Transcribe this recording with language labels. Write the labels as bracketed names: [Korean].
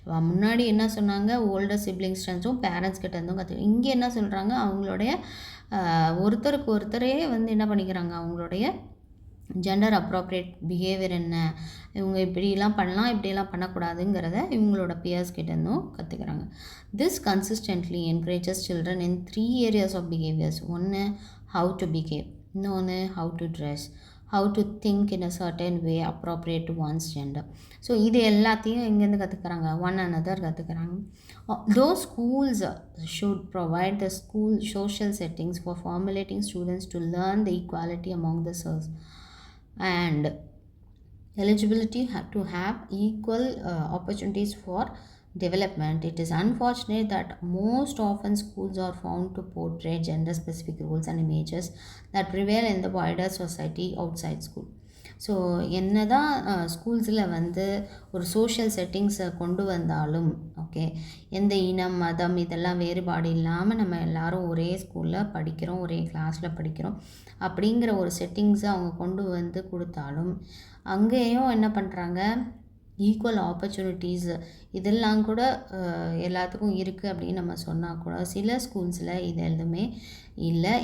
[Tamil] முன்னாடி என்ன சொன்னாங்க, ஓல்டர் சிப்ளிங்ஸ்டும் பேரண்ட்ஸ் கிட்ட இருந்தும் இங்கே என்ன சொல்கிறாங்க, அவங்களுடைய ஒருத்தருக்கு ஒருத்தரே வந்து என்ன பண்ணிக்கிறாங்க, அவங்களுடைய ஜெண்டர் அப்ராப்ரியேட் பிஹேவியர் என்ன, இவங்க இப்படிலாம் பண்ணலாம், இப்படியெல்லாம் பண்ணக்கூடாதுங்கிறத இவங்களோட பியர்ஸ் கிட்டேருந்தும் கற்றுக்கிறாங்க. [English] This consistently encourages children in 3 areas of behaviours. ஒன்று, how to behave. இன்னொன்று, how to dress, how to think in a certain way appropriate to one's gender. [Tamil] So இது எல்லாத்தையும் இங்கேருந்து கற்றுக்குறாங்க, [English] one another [Tamil] கற்றுக்குறாங்க. [English] Those schools should provide the school social settings for formulating students to learn the equality among the sexes and eligibility to have equal opportunities for development. It is unfortunate that most often schools are found to portray gender specific roles and images that prevail in the wider society outside school. [Tamil] So என்ன தான் ஸ்கூல்ஸில் வந்து ஒரு social செட்டிங்ஸை கொண்டு வந்தாலும், okay, எந்த இனம் மதம் இதெல்லாம் வேறுபாடு இல்லாமல் நம்ம எல்லோரும் ஒரே ஸ்கூலில் படிக்கிறோம், ஒரே கிளாஸில் படிக்கிறோம் அப்படிங்கிற ஒரு செட்டிங்ஸை அவங்க கொண்டு வந்து கொடுத்தாலும், அங்கேயும் என்ன பண்ணுறாங்க, ஈக்குவல் ஆப்பர்ச்சுனிட்டிஸ் இதெல்லாம் கூட எல்லாத்துக்கும் இருக்குது அப்படின்னு நம்ம சொன்னால் கூட சில ஸ்கூல்ஸில் இது எதுவுமே இல்லை.